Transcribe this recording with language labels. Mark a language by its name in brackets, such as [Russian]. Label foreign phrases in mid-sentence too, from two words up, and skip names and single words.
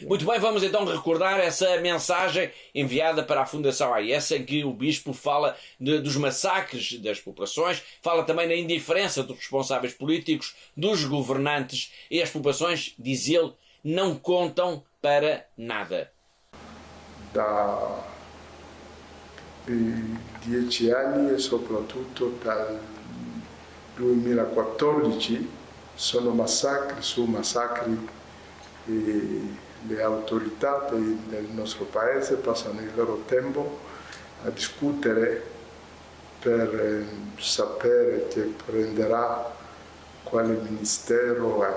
[Portuguese] Muito bem, vamos então recordar essa mensagem enviada para a Fundação AIS em que o bispo fala dos massacres das populações, fala também na indiferença dos responsáveis políticos, dos governantes, e as populações, diz ele, não contam para nada. [Italian] Da 10 anni e soprattutto dal 2014 sono massacri su massacri e le autorità del nostro paese passano il loro tempo a discutere per sapere che prenderà quale ministero è.